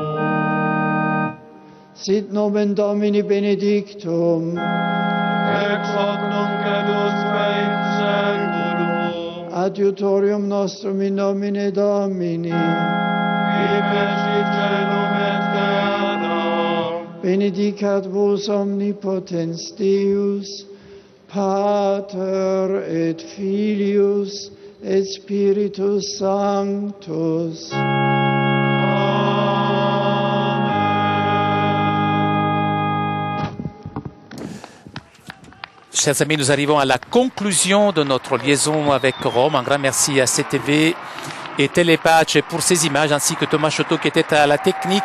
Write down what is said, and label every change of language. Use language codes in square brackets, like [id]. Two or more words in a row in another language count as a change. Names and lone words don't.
[la] Sit nomen Domini benedictum, ex hoc nunc et usque in seculum, adiutorium nostrum in nomine Domini, qui fecit celum et terra, benedicat vos omnipotens Deus, Pater et Filius et Spiritus Sanctus. [fr] Chers amis, nous arrivons à la conclusion de notre liaison avec Rome. Un grand merci à CTV et Télépace pour ces images, ainsi que Thomas Choteau qui était à la technique.